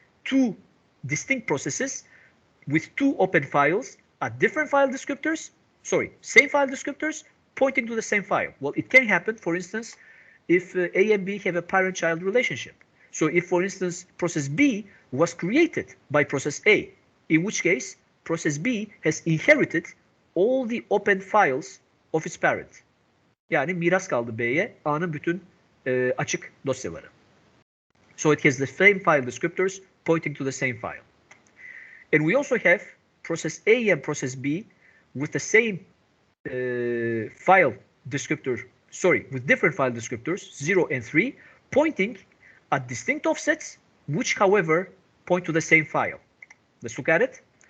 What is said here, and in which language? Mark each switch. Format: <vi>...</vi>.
<en>Two distinct processes with two open files at different file descriptors, same file descriptors pointing to the same file. Well, it can happen, for instance, if A and B have a parent-child relationship. So if, for instance, process B was created by process A, in which case process B has inherited all the open files of its parent.</en> <tr>Yani miras kaldı B'ye A'nın bütün açık dosyaları.</tr> <en>So it has the same file descriptors pointing to the same file. And we also have process A and process B with the same file descriptor, with different file descriptors, 0 and 3, pointing at distinct offsets, which, however, point to the same file. Let's look at it.</en>